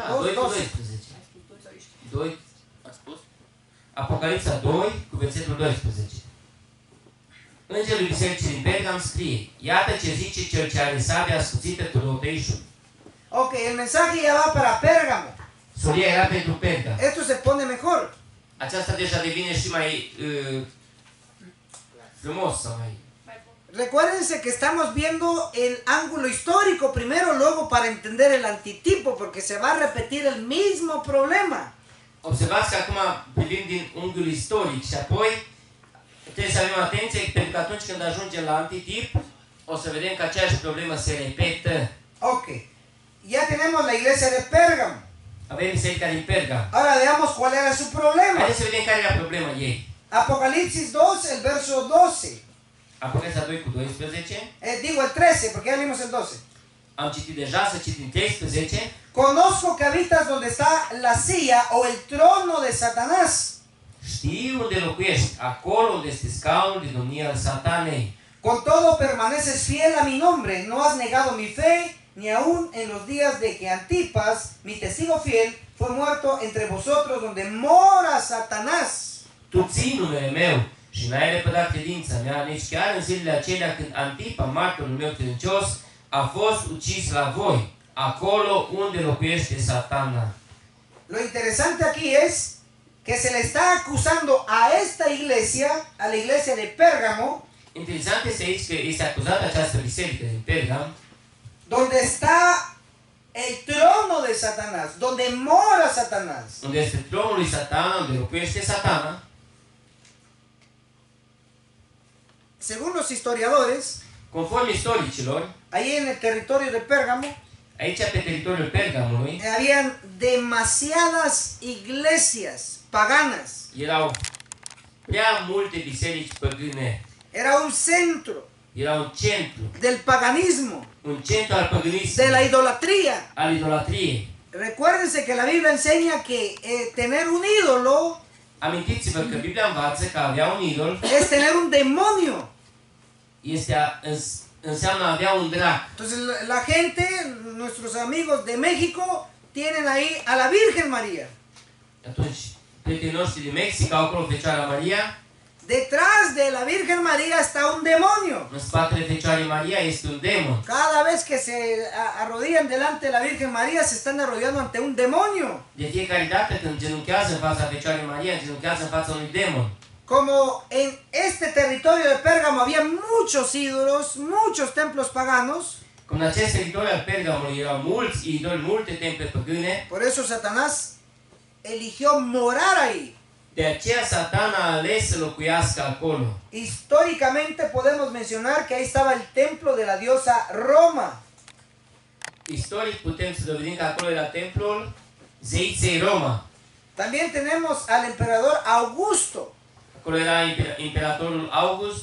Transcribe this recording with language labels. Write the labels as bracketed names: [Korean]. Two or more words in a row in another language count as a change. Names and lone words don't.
[Romanian] 2, 2 cu 12. 12. 2, ați spus? Apocalipsa 2 cu versetul 12. Îngerul bisericii din Pergam scrie, iată ce zice cel ce are sabia ascuțită cu două tăișuri. [Spanish] Ok, el mensaje ya va para Pérgamo. [Romanian] Solia era pentru Pergam. [Spanish] Esto se pone mejor. [Romanian] Aceasta deja devine și mai frumos sau mai... [Spanish] Recuérdense que estamos viendo el ángulo histórico primero, luego para entender el antitipo, porque se va a repetir el mismo problema. [Romanian] Observați că acum privim din unghiul istoric și apoi trebuie să avem atenție pentru că atunci când ajungem la antitip o să vedem că aceeași problemă se repetă. [Spanish] Ok, ya tenemos la iglesia de Pérgamo. [Romanian] Avem biserica din Pergam. [Spanish] Ahora veamos cuál era su problema. [Romanian] Haideți să vedem care era problema ei. [Spanish] Apocalipsis 2, el verso 12. [Romanian] Apocalipsa 2 cu 12. [Spanish] Digo el 13, porque ya leímos el 12. [Romanian] Am citit deja, să citim 13. [Spanish] Conozco que habitas donde está la silla o el trono de Satanás. [Romanian] Știi unde locuiești, acolo unde este scaunul de domnie al Satanei. [Spanish] Con todo permaneces fiel a mi nombre, no has negado mi fe, ni aun en los días de que Antipas, mi testigo fiel, fue muerto entre vosotros donde mora Satanás. [Romanian] Tu ții numele meu și n-ai repădat credința mea, nici chiar în zilele acelea când Antipa, martorul meu credincios, a fost ucis la voi, acolo unde locuiește Satana. [Spanish] Lo interesante aquí es que se le está acusando a esta iglesia, a la iglesia de Pérgamo, [Romanian] Interesant este aici că este acuzată această biserică din Pergam, [Spanish] donde está el trono de Satanás, donde mora Satanás. [Romanian] unde este tronul lui Satana, unde locuiește Satana. [Spanish] Según los historiadores, [Romanian] Conform istoricilor, [Spanish] ahí en el territorio de Pérgamo, [Romanian] aici pe teritoriul Pergamului [Spanish] habían demasiadas iglesias paganas. [Romanian] erau prea multe biserici păgâne. [Spanish] Era un centro [Romanian] Era un centru [Spanish] del paganismo, [Romanian] al de păgânismului, [Spanish] la idolatría. [Romanian] al idolatriei. [Spanish] Recuérdense que la Biblia enseña que tener un ídolo [Romanian] Amintiți-vă că Biblia învață că avea un idol [Spanish] es tener un demonio. [Romanian] înseamnă a avea un drac. [Spanish] Entonces la gente, nuestros amigos de México, tienen ahí a la Virgen María. [Romanian] Atunci, prietenii noștri din Mexic au acolo Fecioara Maria. [Spanish] Detrás de la Virgen María está un demonio. [Romanian] În spatele Fecioarei Maria este un demon. [Spanish] Cada vez que se arrodillan delante de la Virgen María, se están arrodillando ante un demonio. [Romanian] De fiecare dată când genunchează în fața Fecioarei Maria, genunchează în fața unui demon. [Spanish] Como en este territorio de Pérgamo había muchos ídolos, muchos templos paganos, [Romanian] Cum în acest teritoriu al Pergamului erau mulți idoli, multe temple păgâne, [Spanish] por eso Satanás eligió morar ahí. [Romanian] de aceea Satana a ales să locuiască acolo. [Spanish] Históricamente podemos mencionar que ahí estaba el templo de la diosa Roma. [Romanian] Istoric putem să dovedim că acolo era templul zeiței Roma. [Spanish] También tenemos al emperador Augusto. [Romanian] Acolo era imperatorul August.